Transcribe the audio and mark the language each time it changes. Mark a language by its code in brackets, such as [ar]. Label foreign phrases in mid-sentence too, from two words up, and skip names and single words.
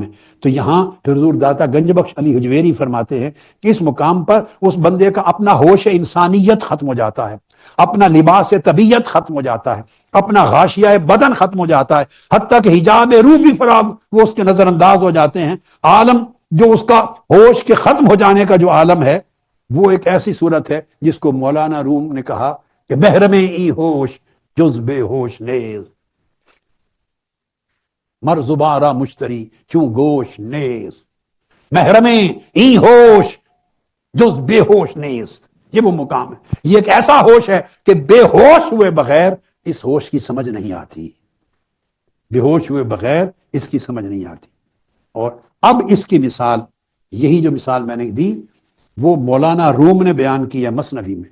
[ur] تو یہاں حضور داتا گنج بخش علی حجویری فرماتے ہیں کہ اس مقام پر اس بندے کا اپنا ہوش انسانیت ختم ہو جاتا ہے، اپنا لباس طبیعت ختم ہو جاتا ہے، اپنا غاشیہ بدن ختم ہو جاتا ہے، حتیٰ کہ حجاب روح بھی فراغ وہ اس کے نظر انداز ہو جاتے ہیں. عالم جو اس کا ہوش کے ختم ہو جانے کا جو عالم ہے وہ ایک ایسی صورت ہے جس کو مولانا روم نے کہا کہ [fa] محرم ای ہوش جز بے ہوش نیز، مر زبارہ مشتری چوں گوش نیز، محرم ای ہوش جز بے ہوش نیز. [ur] یہ وہ مقام ہے، یہ ایک ایسا ہوش ہے کہ بے ہوش ہوئے بغیر اس ہوش کی سمجھ نہیں آتی، بے ہوش ہوئے بغیر اس کی سمجھ نہیں آتی. اور اب اس کی مثال، یہی جو مثال میں نے دی وہ مولانا روم نے بیان کی ہے مثنوی میں.